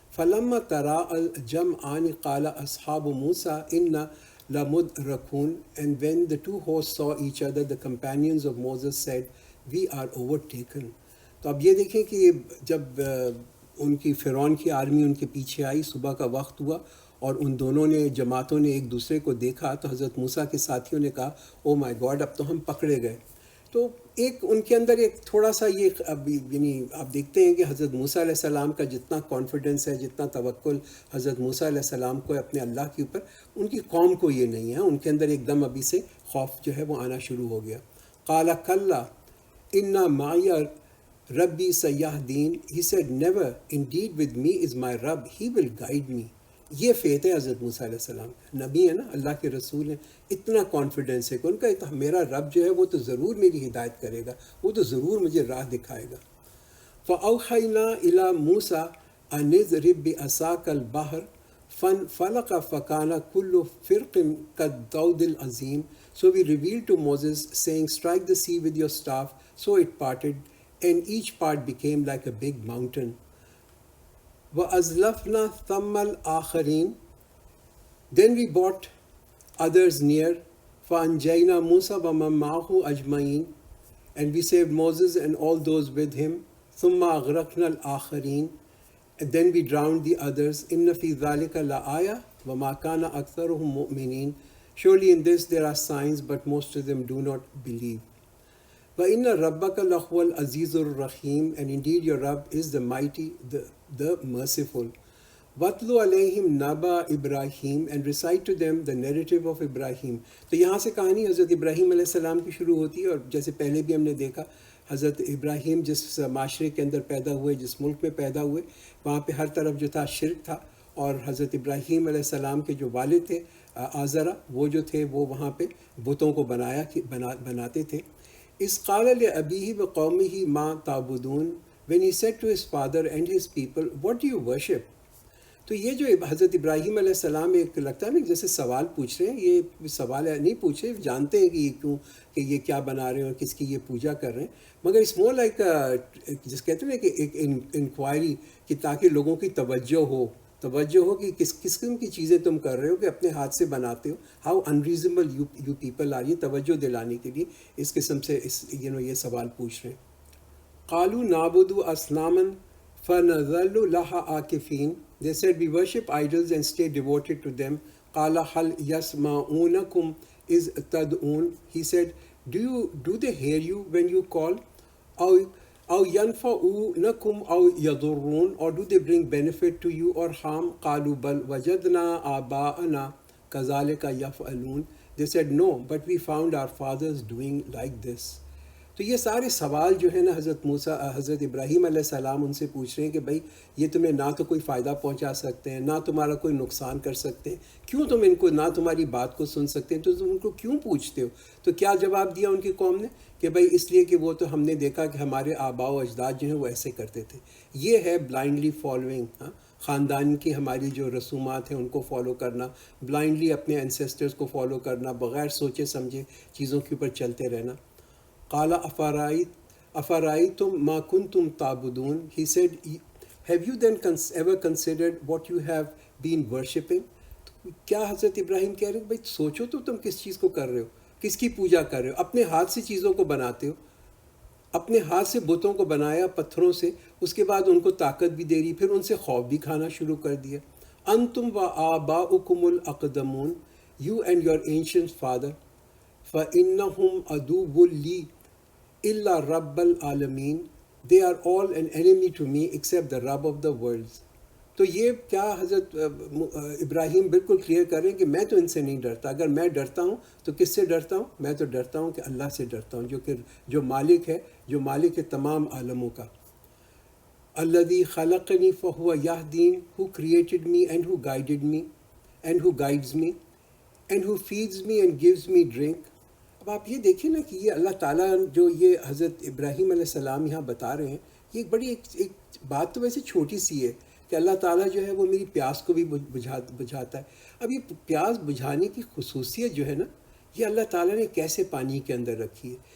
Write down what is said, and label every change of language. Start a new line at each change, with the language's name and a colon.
Arabic: فَلَمَّا تَرَاءَ الْجَمْعَانِ قَالَ أَصْحَابُ مُوسَىٰ إِنَّا لَمُدْرَكُونَ,
English: and when the two hosts saw each other, the companions of Moses said, we are overtaken.
Urdu: تو اب یہ دیکھیں کہ جب ان کی فرعون کی آرمی ان کے پیچھے آئی، صبح کا وقت ہوا، اور ان دونوں نے جماعتوں نے ایک دوسرے کو دیکھا، تو حضرت موسیٰ کے ساتھیوں نے کہا
English: oh my god,
Urdu: اب تو ہم پکڑے گئے. تو ایک ان کے اندر ایک تھوڑا سا یہ اب یعنی آپ دیکھتے ہیں کہ حضرت موسیٰ علیہ السلام کا جتنا کانفیڈنس ہے، جتنا توکل حضرت موسیٰ علیہ السلام کو اپنے اللہ کے اوپر، ان کی قوم کو یہ نہیں ہے. ان کے اندر ایک دم ابھی سے خوف جو ہے وہ آنا شروع ہو گیا.
Arabic: قال کلا انا معی ربی سیہدین,
English: he said never, indeed with me is my Rabb, he will guide me.
Urdu: یہ فیت ہے حضرت موسیٰ علیہ السلام کا، نبی ہے نا، اللہ کے رسول ہیں، اتنا کانفیڈنس ہے کہ ان کا میرا رب جو ہے وہ تو ضرور میری ہدایت کرے گا، وہ تو ضرور مجھے راہ دکھائے گا۔
Arabic: فَأَوْحَيْنَا إِلَى مُوسَىٰ أَنِ اضْرِب بِعَصَاكَ الْبَحْرَ فَانفَلَقَ فَكَانَ كُلُّ فِرْقٍ كَالطَّوْدِ الْعَظِيمِ.
English: So we revealed to Moses, saying, strike the sea with your staff. So it parted, and each part became like a big mountain.
Arabic: وَأَزْلَفْنَا ثَمَّ الْآخَرِينَ.
English: Then we brought others near.
Arabic: فَأَنْجَيْنَا مُوسَىٰ وَمَن مَّعَهُ أَجْمَعِينَ.
English: And we saved Moses and all those with him.
Arabic: ثُمَّ أَغْرَقْنَا الْآخَرِينَ.
English: And then we drowned the others.
Arabic: إِنَّ فِي ذَلِكَ لَآيَةً وَمَا كَانَ أَكْثَرُهُم مُؤْمِنِينَ.
English: Surely in this there are signs, but most of them do not believe.
Arabic: وَإِنَّ رَبَّكَ لَهُوَ الْعَزِيزُ الرَّحِيمُ.
English: And indeed your Rabb is the mighty, the merciful.
Arabic: وَاتْلُ عَلَيْهِمْ نَبَأَ إِبْرَاهِيمَ.
English: And recite to them the narrative of Ibrahim.
Urdu: تو یہاں سے کہانی حضرت ابراہیم علیہ السلام کی شروع ہوتی ہے، اور جیسے پہلے بھی ہم نے دیکھا حضرت ابراہیم جس معاشرے کے اندر پیدا ہوئے، جس ملک میں پیدا ہوئے، وہاں پہ ہر طرف جو تھا شرک تھا، اور حضرت ابراہیم علیہ السلام کے جو والد تھے آزرا، وہ جو تھے وہ وہاں پہ بتوں کو بناتے تھے.
Arabic: اِذْ قَالَ لِأَبِيهِ وَقَوْمِهِ مَا تَعْبُدُونَ.
English: When he said to his father and his people, what do you worship?
Urdu: تو یہ جو حضرت ابراہیم علیہ السلام ایک لگتا ہے نا جیسے سوال پوچھ رہے ہیں، یہ سوال نہیں پوچھ رہے، جانتے ہیں کہ یہ کیوں، کہ یہ کیا بنا رہے ہیں اور کس کی یہ پوجا کر رہے ہیں، مگر اس مور لائک جس کہتے ہیں کہ ایک انکوائری، کہ تاکہ لوگوں کی توجہ ہو کہ کس قسم کی چیزیں تم کر رہے ہو کہ اپنے ہاتھ سے بناتے ہو،
English: How unreasonable you people are.
Urdu: یہ توجہ دلانے کے لیے اس قسم سے یہ سوال پوچھ رہے ہیں.
Arabic: قالوا نعبد اصناما فنظل لها عاکفین.
English: They said, we worship idols and stay devoted to them.
Arabic: قال هل يسمعونكم إذ تدعون.
English: He said, do they hear you when you call?
Arabic: أو ينفعونكم أو يضرون.
English: Or do they bring benefit to you or harm?
Arabic: قالوا بل وجدنا آباءنا كذلك يفعلون.
English: They said, no, but we found our fathers doing like this.
Urdu: تو یہ سارے سوال جو ہے نا حضرت ابراہیم علیہ السلام ان سے پوچھ رہے ہیں کہ بھائی یہ تمہیں نہ تو کوئی فائدہ پہنچا سکتے ہیں، نہ تمہارا کوئی نقصان کر سکتے ہیں، کیوں تم ان کو، نہ تمہاری بات کو سن سکتے ہیں، تو تم ان کو کیوں پوچھتے ہو؟ تو کیا جواب دیا ان کی قوم نے کہ بھائی اس لیے کہ وہ تو ہم نے دیکھا کہ ہمارے آباء و اجداد جو ہیں وہ ایسے کرتے تھے. یہ ہے بلائنڈلی فالوئنگ، خاندان کی ہماری جو رسومات ہیں ان کو فالو کرنا، بلائنڈلی اپنے انسیسٹرز کو فالو کرنا، بغیر سوچے سمجھے چیزوں کے اوپر چلتے رہنا.
Arabic: قال افرائیتم ما کنتم تعبدون.
English: He said, have you then ever considered what you have been worshipping?
Urdu: کیا حضرت ابراہیم کہہ رہے ہیں بھائی سوچو تو تم کس چیز کو کر رہے ہو، کس کی پوجا کر رہے ہو؟ اپنے ہاتھ سے چیزوں کو بناتے ہو، اپنے ہاتھ سے بتوں کو بنایا پتھروں سے، اس کے بعد ان کو طاقت بھی دے رہی، پھر ان سے خوف بھی کھانا شروع کر دیا.
Arabic: انتم و آباؤکم الاقدمون.
English: You and your ancient father.
Arabic: فَإِنَّهُمْ عَدُوٌّ لِّي إِلَّا رَبَّ الْعَالَمِينَ.
English: They are all an enemy to me except the Rabb of the worlds.
Urdu: تو یہ کیا حضرت ابراہیم بالکل کلیئر کر رہے ہیں کہ میں تو ان سے نہیں ڈرتا. اگر میں ڈرتا ہوں تو کس سے ڈرتا ہوں؟ میں تو ڈرتا ہوں کہ اللہ سے ڈرتا ہوں، جو مالک ہے تمام عالموں کا.
Arabic: الذی خلقنی فہو یہدین.
English: Who created me and who guided me and who guides me and who feeds me and gives me drink.
Urdu: اب آپ یہ دیکھیں نا کہ یہ اللہ تعالیٰ جو یہ حضرت ابراہیم علیہ السلام یہاں بتا رہے ہیں، یہ بڑی ایک بات تو ویسے چھوٹی سی ہے کہ اللہ تعالیٰ جو ہے وہ میری پیاس کو بھی بجھاتا ہے. اب یہ پیاس بجھانے کی خصوصیت جو ہے نا، یہ اللہ تعالیٰ نے کیسے پانی کے اندر رکھی ہے.